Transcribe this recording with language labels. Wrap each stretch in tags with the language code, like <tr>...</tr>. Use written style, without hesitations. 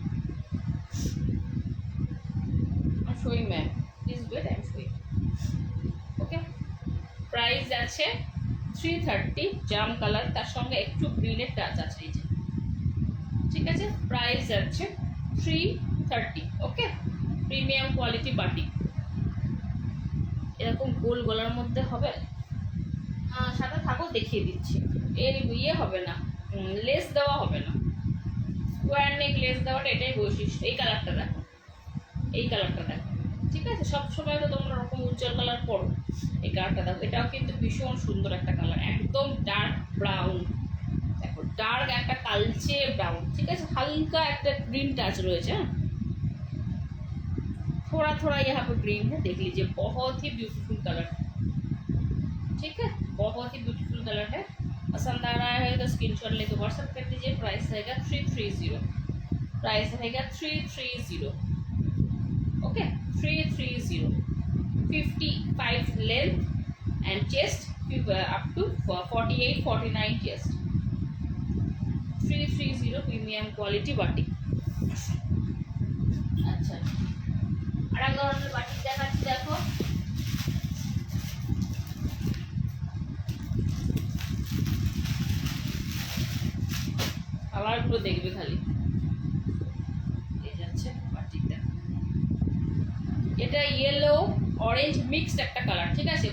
<en>I'm showing ma'am, please wait, I'm showing, okay।</en> <bn>Price আছে 330, জাম colour, তার সঙ্গে একটু গ্রিনের টাচ আছে, এই যে, ঠিক আছে। প্রাইস আছে 330, ওকে। প্রিমিয়াম কোয়ালিটি বাটিক, এরকম গোল গলার মধ্যে হবে, সাথে থাকো দেখিয়ে দিচ্ছি। এর ইয়ে হবে না, লেস দেওয়া হবে না, স্কোয়ার নেক লেস দেওয়াটা এটাই বৈশিষ্ট্য। এই কালারটা দেখো, এই কালারটা দেখো, ঠিক আছে। সবসময় তো তোমরা ওরকম উজ্জ্বল কালার পরো, এই কালারটা দেখো, এটাও কিন্তু ভীষণ সুন্দর একটা কালার, একদম ডার্ক ব্রাউন, দেখো ডার্ক একটা কালচে ব্রাউন, ঠিক আছে। হালকা একটা গ্রিন টাচ রয়েছে,</bn> <hi>थोड़ा थोड़ा यहाँ पे ग्रीन है, देख लीजिए, बहुत ही ब्यूटीफुल कलर, ठीक है, बहुत ही ब्यूटीफुल कलर है। पसंद आ रहा है तो स्क्रीनशॉट लेके व्हाट्सएप कर दीजिए। प्राइस रहेगा 330, प्राइस रहेगा 330, okay 330। 55 length and chest up to 48-49 chest, 330 premium quality batik.</hi> <bn>अच्छा, আর এক ধরনের বাটিক দেখাচ্ছি, দেখো, কালারগুলো দেখবে খালি, এই যাচ্ছে বাটিকটা, এটা ইয়েলো অরেঞ্জ মিক্সড একটা কালার, ঠিক আছে।</bn>